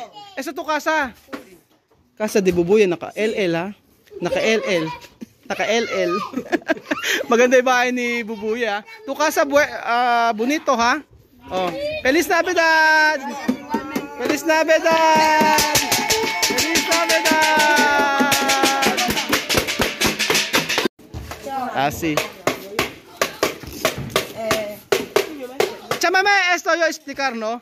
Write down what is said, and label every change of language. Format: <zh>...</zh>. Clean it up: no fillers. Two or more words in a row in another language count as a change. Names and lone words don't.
<es>Esto tu casa. Casa de Bubuye,</es> <tl>naka-LL ha. Naka-LL. Naka-LL. Maganda yung bahay ni Bubuye ha.</tl> <es>Tu casa bonito ha. Oh. Feliz Navidad. Feliz Navidad. Feliz Navidad. Así. Chamame, esto yo explicar, ¿no?</es>